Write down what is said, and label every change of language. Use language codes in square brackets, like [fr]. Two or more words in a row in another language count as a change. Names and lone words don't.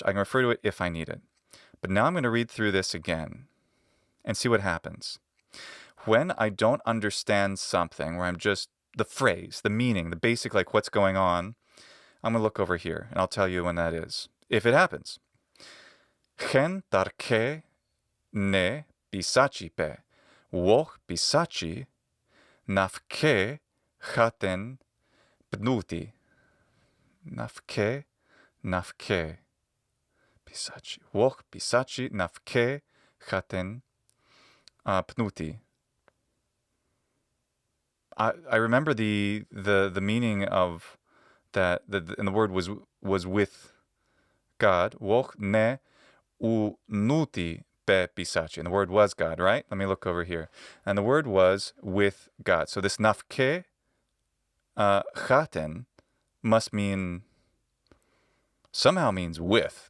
[en] I can refer to it if I need it. But now I'm going to read through this again and see what happens. When I don't understand something, where I'm just the phrase, the meaning, the basic, like what's going on, I'm going to look over here, and I'll tell you when that is, if it happens. [cop] Hen tarke ne pisachi pe, woch pisachi nafke chaten pnuti. Nafke pisachi. Woch pisachi nafke chaten pnuti. [en] I remember the meaning of that, and the word was with God. [cop] Woch ne unuti pe pisachi. [en] And the word was God, right? Let me look over here. And the word was with God. So this [cop] nafke chaten [en] must somehow means with.